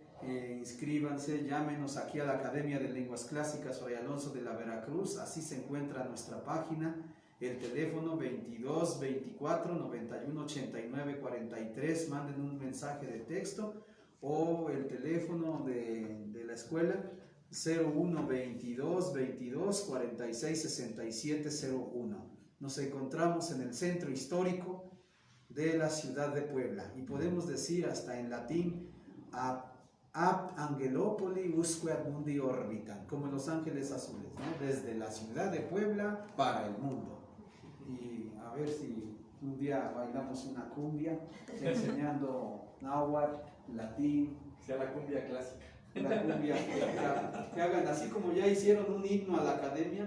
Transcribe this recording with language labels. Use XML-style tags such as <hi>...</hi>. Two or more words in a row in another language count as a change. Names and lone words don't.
<es>Inscríbanse, llámenos aquí a la Academia de Lenguas Clásicas Fray Alonso de la Veracruz, así se encuentra nuestra página, el teléfono 22 24 91 89 43, manden un mensaje de texto, o el teléfono de la escuela 01 22 22 46 67 01. Nos encontramos en el centro histórico de la ciudad de Puebla, y podemos decir hasta en latín</es> <la>ab angelopoli usque ad mundi orbitan,</la> <es>como en los ángeles azules, ¿no? Desde la ciudad de Puebla para el mundo. Y a ver si un día bailamos una cumbia enseñando náhuatl, latín, Sea la cumbia clásica. la cumbia, que hagan así como ya hicieron un himno a la academia,</es>